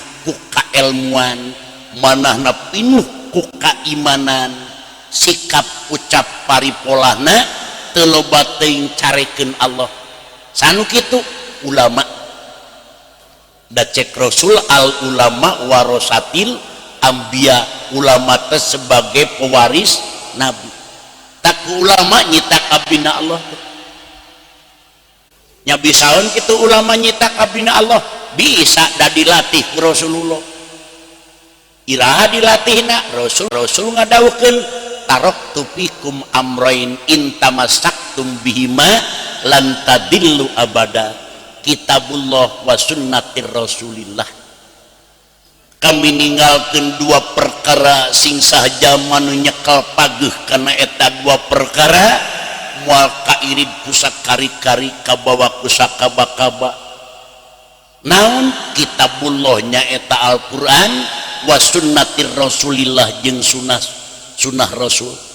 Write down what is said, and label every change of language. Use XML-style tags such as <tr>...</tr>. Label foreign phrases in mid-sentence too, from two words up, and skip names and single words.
<su>ku kaelmuan manahna pinuh ku kaimanan sikap ucap paripolahna teu loba teuing carekeun Allah sanu kitu ulama da cek Rasul</su> <ar>العلماء ورثة الأنبياء</ar> <su>ulama teh sebagai pewaris nabi tak ulama nyitak abdina Allah nya bisaeun kitu ulama nyitak abdina Allah bisa da dilatih ku Rasulullah iraha dilatihna Rasul</su> <ar>ngadawukeun تركت فيكم أمرين إن تمسكتم بهما لن تضلوا أبدا كتاب الله وسنة رسول الله</ar> <su>kami ninggalkeun dua perkara sing sahaja manu nyekel pageuh kana eta dua perkara moal kairid ku sakari-kari kabawa ku sakaba-kaba naon kitabullah nya eta Al-Qur'an</su> <ar>وسنة رسول الله</ar> <su>jeung sunah Rasul</su>